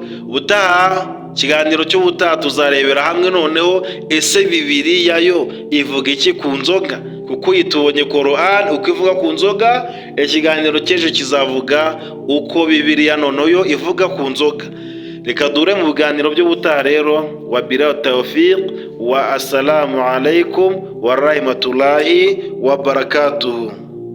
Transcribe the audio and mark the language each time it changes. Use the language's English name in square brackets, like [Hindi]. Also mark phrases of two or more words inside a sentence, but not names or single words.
[Kinyarwanda] Ikiganiro cy'ubutaha tuzarebera hamwe noneho ese Bibiliya yo ivuga iki ku nzoga, kuko uyitubonye Quran uko ivuga ku nzoga. Ikiganiro cy'ejo kizavuga uko Bibiliya noneho yo ivuga ku nzoga. Reka dure mu biganiro by'ubutaha rero. [Arabic] وبالله التوفيق والسلام عليكم ورحمة الله وبركاته.